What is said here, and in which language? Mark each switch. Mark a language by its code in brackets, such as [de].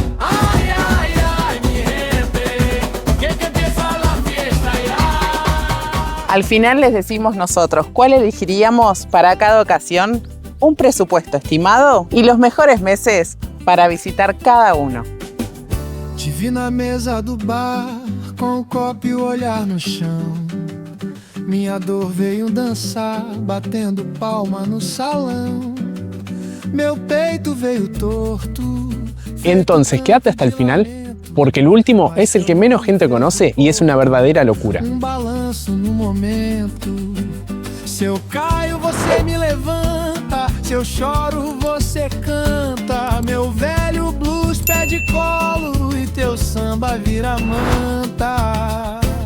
[es] Ay, ay, ay, mi gente, que empieza la fiesta ya. Al final les decimos nosotros cuál elegiríamos para cada ocasión, un presupuesto estimado y los mejores meses para visitar cada uno. [pt] Te vi na mesa do bar, com o copo e o olhar no chão. Minha dor veio dançar, batendo palma no salão. Meu peito veio torto. [es] Entonces, quédate hasta el final, porque el último es el que menos gente conoce y es una verdadera locura. [pt] Balanço no momento. Se eu caio, você me levanta. Se eu choro, você canta. Meu velho blues pede colo e teu samba vira manta.